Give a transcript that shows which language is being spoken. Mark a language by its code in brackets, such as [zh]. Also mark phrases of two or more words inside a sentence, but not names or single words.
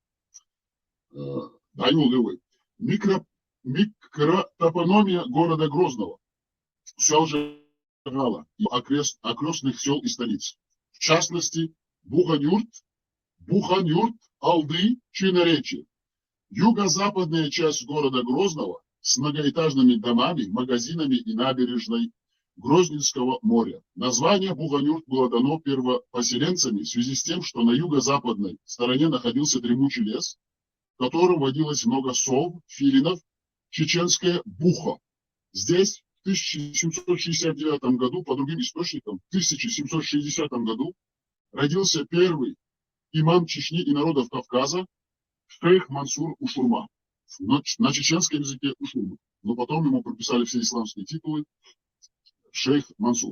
[ru] Даю левый. Микротопономия города Грозного. Все уже и окрестных сел и столиц. В частности, Буханюрт, Алды, Чиноречье. Юго-западная часть города Грозного с многоэтажными домами, магазинами и набережной Грозненского моря. Название Буханюрт было дано первопоселенцами в связи с тем, что на юго-западной стороне находился дремучий лес, в котором водилось много сов, филинов, чеченская буха. Здесь в 1769 году, по другим источникам, в 1760 году родился первый имам Чечни и народов Кавказа шейх Мансур Ушурма. На чеченском языке Ушурма. Но потом ему прописали все исламские титулы шейх Мансур.